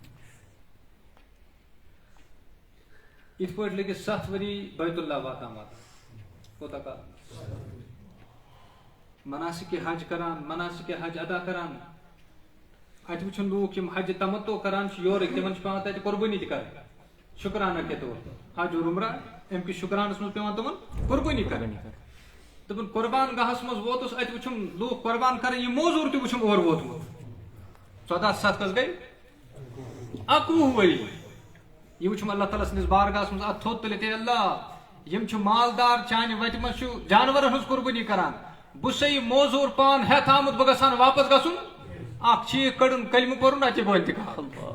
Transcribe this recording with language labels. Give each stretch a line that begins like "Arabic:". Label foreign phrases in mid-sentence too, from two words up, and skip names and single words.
Kashmiri: یِتھ پٲٹھۍ لٔگِس 7 ؤری بیت اللہ واتان کوتاہ کال مناسِکِ حج کران مناسِکِ حج ادا کران. اتہِ وٕچھُن لوٗکھ یِم حجہِ تمتو کران چھِ یورٕکۍ تِمن چھِ پیٚوان تتہِ قۄربٲنی تہِ کرٕنۍ
Urdu: شُکرانہ کے طور
Kashmiri: حج اور عمرہ امہِ کِس شُکرانس منٛز پیٚوان تِمن قۄربٲنی کرٕنۍ. دوٚپُن قۄربان گاہس منٛز ووتُس اتہِ وٕچھُم لوٗکھ قۄربان کرٕنۍ یہِ موزوٗر تہِ وٕچھُم اور ووتمُت 14 کٔژ گٔے 21 ؤری. یہ وٕچھُم اللہ تعالیٰ سٕنٛدِس بارگاہس منٛز اتھ تھوٚد تُلِتھ اے اللہ یِم چھِ مالدار چانہِ وتہِ منٛز چھُ جانورن ہٕنٛز قۄربٲنی کران بہٕ چھُسے یہِ موزوٗر پان ہٮ۪تھ آمُت بہٕ گژھان واپس گژھُن اکھ چیٖک کڑُن کلمہٕ پرُن اَتہِ بہٕ انتقال.